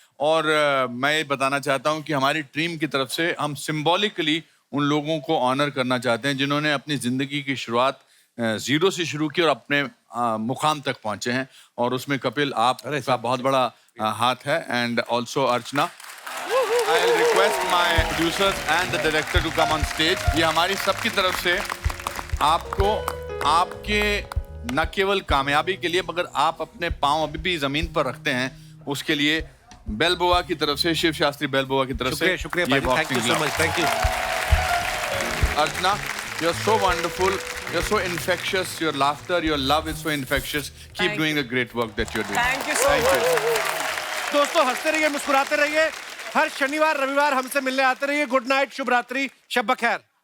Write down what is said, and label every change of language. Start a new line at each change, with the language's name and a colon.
Hindi: और मैं ये बताना चाहता हूँ कि हमारी टीम की तरफ से हम सिंबॉलिकली उन लोगों को ऑनर करना चाहते हैं जिन्होंने अपनी जिंदगी की शुरुआत जीरो से शुरू की और अपने मुकाम तक पहुंचे हैं, और उसमें कपिल आपका बहुत बड़ा हाथ है,
English: and also
Hindi: Archana.
English: I'll request my producers and the director to come on stage.
Hindi: ये हमारी सबकी तरफ से आपको आपके न केवल कामयाबी के लिए मगर आप अपने पांव अभी भी जमीन पर रखते हैं उसके लिए बेलबोआ की तरफ से, शिव शास्त्री बेलबोआ की तरफ से शुक्रिया भाई,
English: Thank you so much, thank you. Archana, you are so wonderful, you are so infectious, your laughter, your love is so infectious. Keep doing the great work that you're doing. Thank you so much.
Hindi: दोस्तों हंसते रहिए, मुस्कुराते रहिए, हर शनिवार रविवार हमसे मिलने आते रहिए।
English: good night,
Hindi: शुभ रात्रि, शब बखैर।